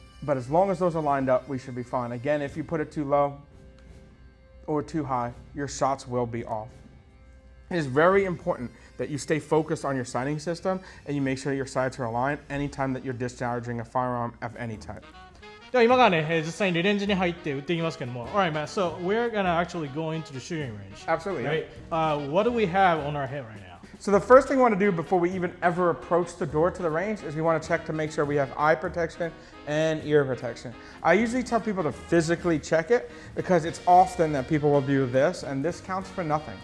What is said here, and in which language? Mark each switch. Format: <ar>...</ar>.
<en>But as long as those are lined up, we should be fine. Again, if you put it too low or too high, your shots will be off. It is very important that you stay focused on your sighting system and you make sure your sights are aligned anytime that you're discharging a firearm of any type.</en> <ja>では今からね、実際にレンジに入って撃っていきますけども、</ja> <en>Alright, man. So we're gonna actually go into the shooting range. Absolutely. Right? What do we have on our head right now? So the first thing we want to do before we even ever approach the door to the range is we want to check to make sure we have eye protection and ear protection. I usually tell people to physically check it because it's often that people will do this, and this counts for nothing.</en>